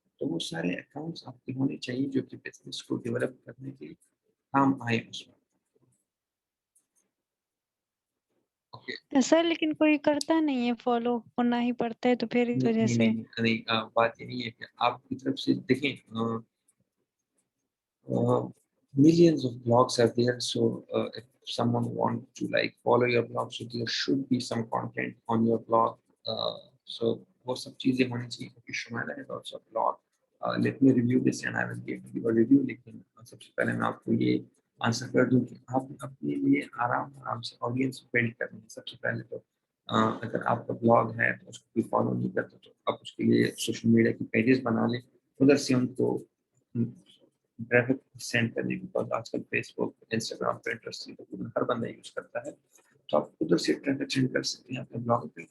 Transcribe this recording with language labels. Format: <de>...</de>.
<ur>تو وہ سارے اکاؤنٹس آپ کے ہونے چاہیے جو کہ بزنس کو ڈیولپ کرنے کے کام آئے اس میں. سر لیکن کوئی کرتا نہیں ہے فالو کرنا ہی پڑتا ہے تو پھر اس وجہ سے. نہیں بات یہ نہیں ہے کہ آپ کی طرف سے دیکھیں</ur> <en>millions of blogs are there. So if someone want to like follow your blog, so there should be some content on your blog.</en> <ur>So وہ سب چیزیں ہونی چاہیے کیونکہ شمائلہ ہے</ur> <en>also a blog. Let me review this and I will give you a review.</en> <ur>لیکن سب سے پہلے میں آپ کو یہ آنسر کر دوں کہ آپ اپنے لیے آرام سے آڈینس بلڈ کرنی ہے. سب سے پہلے تو اگر آپ کا بلاگ ہے تو اس کو کوئی فالو نہیں کرتا تو آپ اس کے لیے سوشل میڈیا کی پیجز بنا لیں. ادھر سے ان کو ٹریفک سینڈ کرنے کی، بیکاز آج کل فیس بک، انسٹاگرام، پنٹرسٹ ہر بندہ یوز کرتا ہے، تو آپ ادھر سے ٹریفک سینڈ کر سکتے ہیں اپنے بلاگ پہ.</ur>